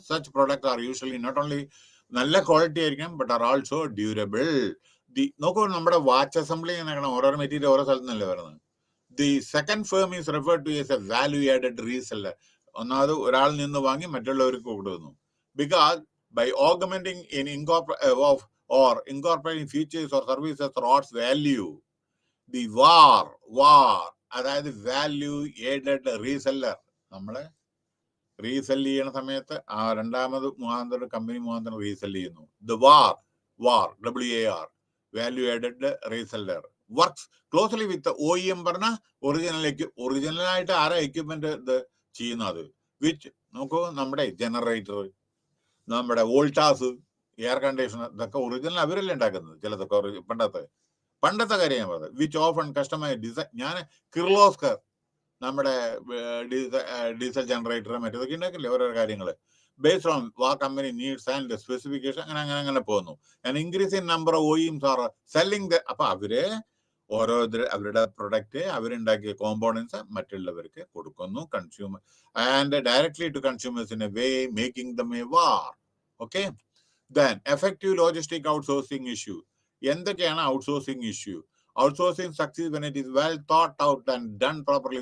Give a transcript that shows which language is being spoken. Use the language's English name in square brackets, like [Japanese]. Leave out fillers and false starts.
[English] such product are usually not only [Malayalam] നല്ല quality ആയിരിക്കും, [English] But are also durable. [Malayalam] നോക്കൂ, നമ്മുടെ വാച്ച് അസംബ്ലി ഓരോ മെറ്റീരിയൽ ഓരോ സ്ഥലത്ത് നിന്നല്ലേ വരുന്നത്. [English] The second firm is referred to as a value added reseller. [Malayalam] ഒന്നാമത് ഒരാളിൽ നിന്ന് വാങ്ങി മറ്റുള്ളവർക്ക് കൊടുക്കുന്നു. [English] because by augmenting in or incorporating features or services or adds value, the VAR [Malayalam] അതായത് [English] Value added reseller. [Malayalam] നമ്മളെ റീസെല് ചെയ്യണ സമയത്ത് ആ രണ്ടാമത് മുഖാന്തരം കമ്പനി മുഖാന്തരം റീസെല് ചെയ്യുന്നു. The WAR WAR [English] Value added reseller. Works closely with [Malayalam] OEM പറഞ്ഞ ഒറിജിനലായിട്ട് ആരാ എക്യുപ്മെന്റ് ഇത് ചെയ്യുന്നത്? വിച്ച് നോക്കൂ, നമ്മുടെ ജനറേറ്റർ, നമ്മുടെ വോൾട്ടാസ്, എയർ കണ്ടീഷണർ, ഇതൊക്കെ ഒറിജിനൽ അവരല്ലേ ഉണ്ടാക്കുന്നത്. ചിലതൊക്കെ പണ്ടത്തെ കാര്യം ഞാൻ പറഞ്ഞത്. [English] Which often customize design. [Malayalam] ഞാൻ കിർലോസ്കർ നമ്മുടെ ഡീസൽ ജനറേറ്റർ മറ്റേതൊക്കെ ഉണ്ടാക്കില്ലേ ഓരോ കാര്യങ്ങൾ. [English] based on what company needs and the specification, [Malayalam] അങ്ങനെ പോകുന്നു. [English] And increase in number of OEMs are selling the, [Malayalam] അപ്പൊ അവര് ഓരോരുത്തർ അവരുടെ പ്രൊഡക്റ്റ് അവരുണ്ടാക്കിയ കോമ്പോണൻസ് മറ്റുള്ളവർക്ക് കൊടുക്കുന്നു, [English] Consumer and directly to consumers in a way making them a VAR. Okay. Then effective logistic outsourcing issue. [Malayalam] എന്തൊക്കെയാണ് outsourcing issue? [English] Outsourcing succeeds when it is well thought out and done properly.